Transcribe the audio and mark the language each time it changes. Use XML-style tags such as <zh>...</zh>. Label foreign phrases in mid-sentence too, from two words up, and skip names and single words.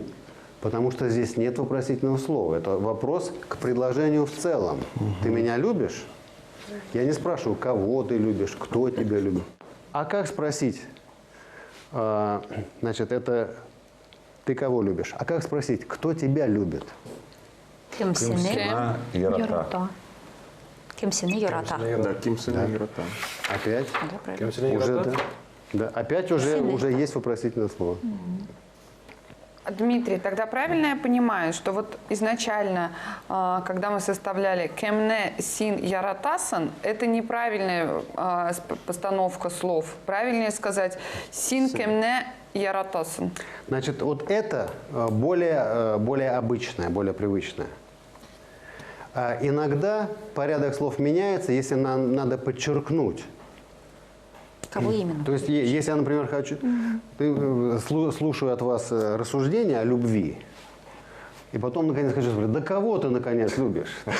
<ru>Потому что здесь нет вопросительного слова. Это вопрос к предложению в целом. Ты меня любишь? Я не спрашиваю, кого ты любишь, кто тебя любит. А как спросить, значит, это ты кого любишь? А как спросить, кто тебя любит?</ru> <tt>Кемсене Ярата. Кемсене ярата. Да, кимсина ярата.</tt> <ru>Опять? Да, правильно. Уже, да, опять уже есть вопросительное слово. Дмитрий, тогда правильно я понимаю, что вот изначально, когда мы составляли</ru> <tt>«кемне син яратасан»,</tt> <ru>это неправильная постановка слов. Правильнее сказать</ru> <tt>«син кемне яратасан».</tt> <ru>Значит, вот это более обычное, более привычное. Иногда порядок слов меняется, если нам надо подчеркнуть. Кого именно? То есть, если я, например, слушаю от вас рассуждения о любви, и потом, наконец, хочу сказать, да кого ты, наконец, любишь?</ru>